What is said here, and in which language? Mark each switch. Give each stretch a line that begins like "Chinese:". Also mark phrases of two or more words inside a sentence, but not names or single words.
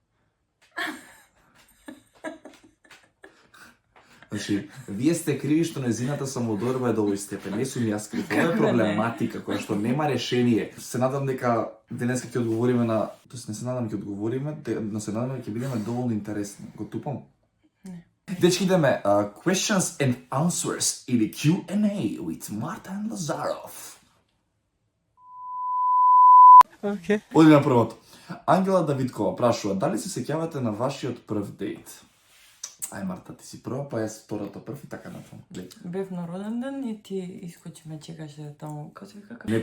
Macedonian: Значи, вие сте криви што незината самоодборба е до овој степен. Не сум јас крив. Ова е проблематика која што нема решение. Се надам дека денеска ќе одговориме на... Тоест не се надам ќе одговориме, но се надам дека ќе бидеме доволно интересни. Го тупам? Не. Дечки, идеме
English: questions and answers
Macedonian: или
English: Q&A with Marta and Lazarov.
Macedonian: Окей. Оди на првото. Ангела Давидкова прашува, дали се сеќавате на вашиот прв дејт? Ај, Марта, ти си прва, па јас втората прв и така натаму. Бев на роден ден и ти искочи ме чекаше таму. Како се вика кафе?